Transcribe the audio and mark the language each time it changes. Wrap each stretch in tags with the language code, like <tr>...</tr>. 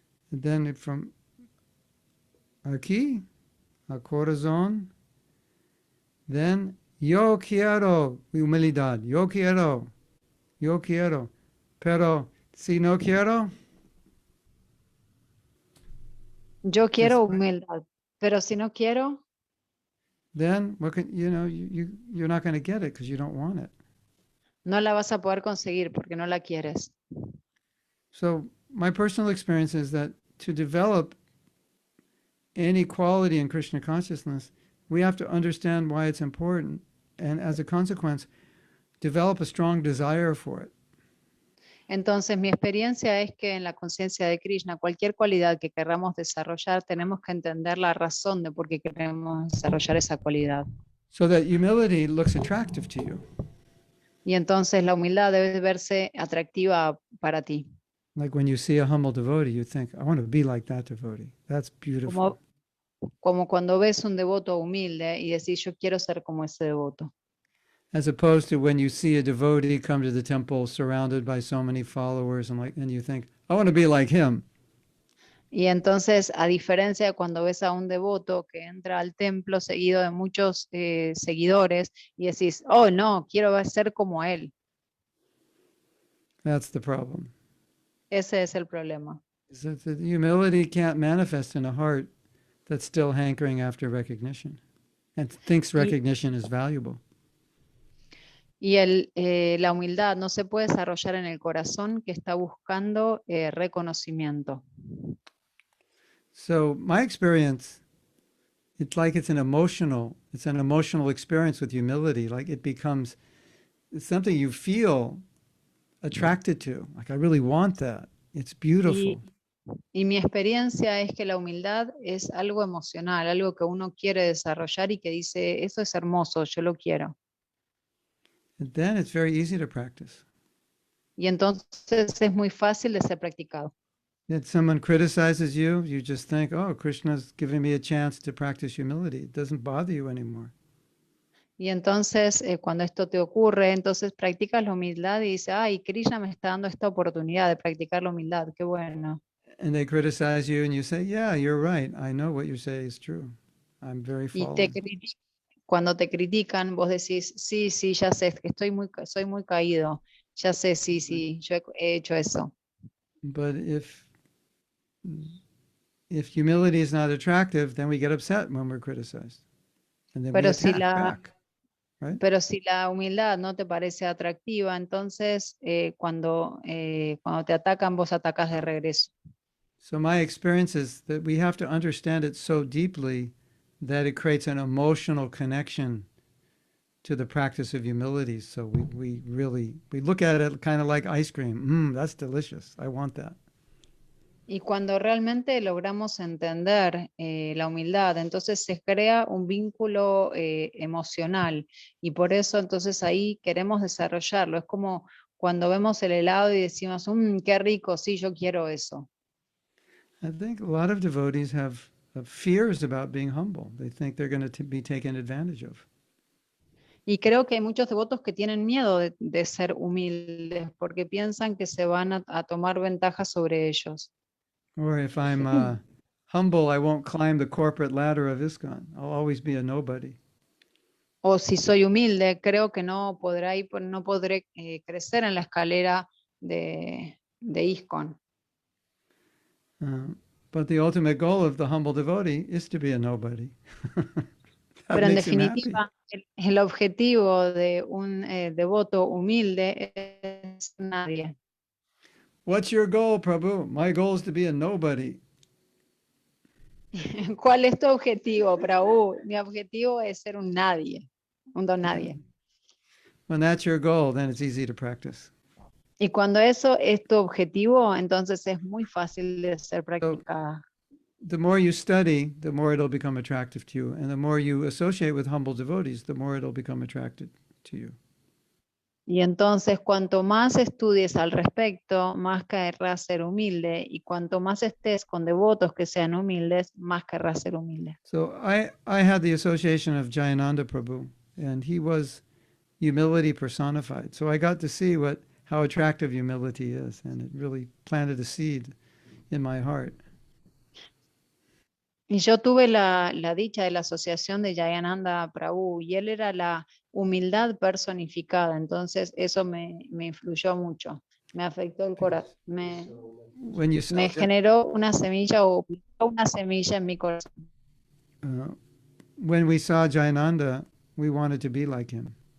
<en>And then from</en> <es>aquí a corazón,</es> <en>then</en> <es>yo quiero humildad, yo quiero, pero si no quiero, yo quiero humildad, pero si no quiero,</es> <en>then what can, you're not going to get it because you don't want it.</en> <es>no la vas a poder conseguir porque no la quieres.</es> <en>So my personal experience is that to develop any quality in Krishna consciousness, we have to understand why it's important, and as a consequence, develop a strong desire for it.</en> <es>Entonces, mi experiencia es que en la conciencia de Krishna, cualquier cualidad que queramos desarrollar, tenemos que entender la razón de por qué queremos desarrollar esa cualidad.</es> <en>So that humility looks attractive to you.</en> <es>Y entonces la humildad debe verse atractiva para ti.</es> <en>Like when you see a humble devotee, you think, I want to be like that devotee. That's beautiful.</en> <es>Como cuando ves un devoto humilde y decís, yo quiero ser como ese devoto.</es> <en>As opposed to when you see a devotee come to the temple surrounded by so many followers and you think, I want to be like him.</en> <es>Y entonces, a diferencia de cuando ves a un devoto que entra al templo seguido de muchos seguidores y decís, oh no, quiero ser como él.</es> <en>That's the problem.</en> <es>Ese es el problema.</es> <en>Is that the humility can't manifest in a heart that's still hankering after recognition and thinks</en> <es>Y,</es> <en>recognition is valuable.</en> <es>y la humildad no se puede desarrollar en el corazón que está buscando reconocimiento.</es> <en>So my experience, it's an emotional experience with humility. Like it's something you feel attracted to. Like I really want that. It's beautiful.</en> <es>Y mi experiencia es que la humildad es algo emocional, algo que uno quiere desarrollar y que dice, eso es hermoso, yo lo quiero.</es> <en>And then it's very easy to practice.</en> <es>Y entonces es muy fácil de ser practicado.</es> <en>If someone criticizes you, you just think, oh, Krishna's giving me a chance to practice humility. It doesn't bother you anymore.</en> <es>Y entonces cuando esto te ocurre, entonces practicas la humildad y dices, ay, Krishna me está dando esta oportunidad de practicar la humildad, qué bueno.</es> <en>And they criticize you and you say, yeah, you're right. I know what you say is true. I'm very</en> <es>Y</es> <en>fallen.</en> <es>cuando te critican, vos decís, sí, sí, ya sé, que soy muy caído, ya sé, sí, sí, yo he hecho eso.</es> <en>But if humility is not attractive, then we get upset when we're criticized. And then we</en> <es>Pero si</es> <en>attack back. Right?</en> <es>Pero si la humildad no te parece atractiva, entonces cuando te atacan, vos atacas de regreso.</es> <en>So my experience is that we have to understand it so deeply that it creates an emotional connection to the practice of humility. So we look at it kind of like ice cream. That's delicious. I want that.</en> <es>Y cuando realmente logramos entender la humildad, entonces se crea un vínculo emocional y por eso entonces ahí queremos desarrollarlo. Es como cuando vemos el helado y decimos, qué rico, sí, yo quiero eso.</es> <en>I think a lot of devotees have fears about being humble. They think they're going to be taken advantage of.</en> <es>Y creo que hay muchos devotos que tienen miedo de ser humildes porque piensan que se van a tomar ventaja sobre ellos.</es> <en>Or if I'm humble, I won't climb the corporate ladder of ISKCON. I'll always be a nobody.</en> <es>O si soy humilde, creo que no podré crecer en la escalera de ISKCON.</es> <en>But the ultimate goal of the humble devotee is to be a nobody. That</en> <es>Pero en</es> <en>makes him happy.</en> <es>definitiva, el objetivo de un devoto humilde es nadie.</es> <en>What's your goal, Prabhu? My goal is to be a nobody.</en> <es>¿Cuál es tu objetivo, Prabhu? Mi objetivo es ser un nadie, un don nadie.</es> <en>When that's your goal, then it's easy to practice.</en> <es>Y cuando eso es tu objetivo, entonces es muy fácil de ser practicada.</es> <en>The more you study, the more it'll become attractive to you. And the more you associate with humble devotees, the more it'll become attracted to you.</en> <es>Y entonces, cuanto más estudies al respecto, más querrás ser humilde. Y cuanto más estés con devotos que sean humildes, más querrás ser humilde.</es> <en>So I had the association of Jayananda Prabhu, and he was humility personified. So I got to see how attractive humility is, and it really planted a seed in my heart.</en> <es>Y yo tuve la dicha de la asociación de Jayananda Prabhu, y él era la humildad personificada. Entonces, eso me influyó mucho. Me afectó el corazón. Me generó una semilla o una semilla en mi corazón.</es> <en>When we saw Jayananda, we wanted to be like him.</en>